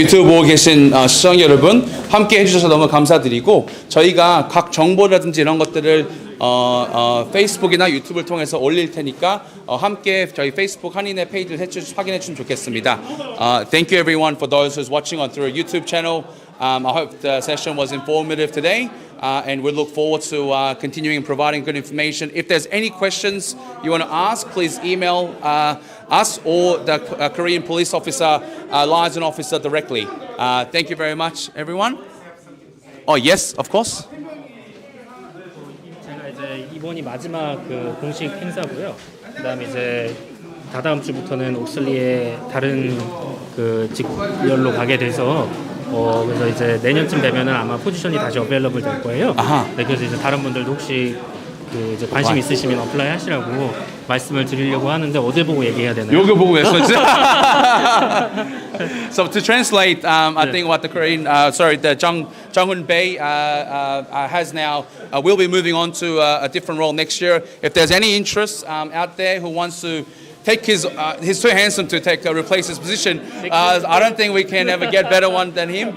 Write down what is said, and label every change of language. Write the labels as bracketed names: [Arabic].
[Korean] 유튜브 보고 계신 시청자 여러분, 함께 해주셔서 너무 감사드리고, 저희가 각 정보라든지 이런 것들을 페이스북이나 유튜브를 통해서 올릴 테니까 함께 저희 페이스북 한인의 페이지를 확인해 주시면 좋겠습니다. [English] Thank you everyone for those who's watching on through our YouTube channel. I hope the session was informative today, and we look forward to continuing providing good information. If there's any questions you want to ask, please email us or the Korean police officer, liaison officer directly. Thank you very much, everyone. Oh, yes, of course. [Korean] 제가 이제 이번이 마지막 그 공식 행사고요. 그다음에 이제 다다음 주부터는 옥슬리의 다른 그 직렬로 가게 돼서 그래서 이제 내년쯤 되면은 아마 포지션이 다시 어베일러블 될 거예요. 네, 그래서 이제 다른 분들도 혹시 그 이제 관심 있으시면 어플라이 하시라고 말씀을 드리려고 하는데 어딜 보고 얘기해야 되나요? 요거 보고 했었죠. [English] So to translate, I think what the Korean, the Jung-hoon Bae has now, will be moving on to a different role next year. If there's any interest out there who wants to take he's too handsome to replace his position. I don't think we can ever get better one than him.